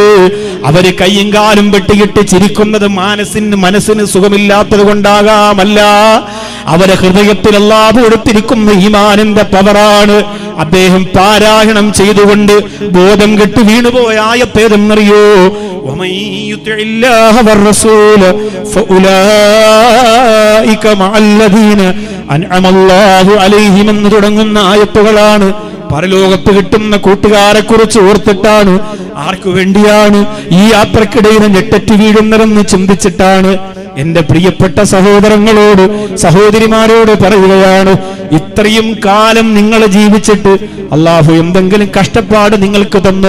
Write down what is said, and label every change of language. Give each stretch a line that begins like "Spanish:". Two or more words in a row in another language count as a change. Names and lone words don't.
Malayalam: അവര് കയ്യും കാലും വെട്ടിയിട്ട് ചിരിക്കുന്നത് മനസ്സിന് സുഖമില്ലാത്തത് കൊണ്ടാകാമല്ല, അവരെ ഹൃദയത്തിൽ അല്ലാഹു കൊടുത്തിരിക്കുന്ന ഈമാനിന്റെ പവറാണ്. അദ്ദേഹം പാരായണം ചെയ്തുകൊണ്ട് ബോധം കെട്ട് വീണുപോയ ആയത്തേതെന്നറിയോ?
Arabic: ومن يطع الله والرسول فاولئك مع الذين انعم الله عليهم
Malayalam: എന്ന് തുടങ്ങുന്ന ആയത്തുകളാണ്. പരലോകത്ത് കിട്ടുന്ന കൂട്ടുകാരെ കുറിച്ച് ഓർത്തിട്ടാണ്. ആർക്കു വേണ്ടിയാണ് ഈ യാത്രക്കിടയിൽ ഞെട്ടറ്റ് വീഴുന്നതെന്ന് ചിന്തിച്ചിട്ടാണ്. എന്റെ പ്രിയപ്പെട്ട സഹോദരങ്ങളോട് സഹോദരിമാരോട് പറയുകയാണ്, ഇത്രയും കാലം നിങ്ങൾ ജീവിച്ചിട്ട് അള്ളാഹു എന്തെങ്കിലും കഷ്ടപ്പാട് നിങ്ങൾക്ക് തന്നോ?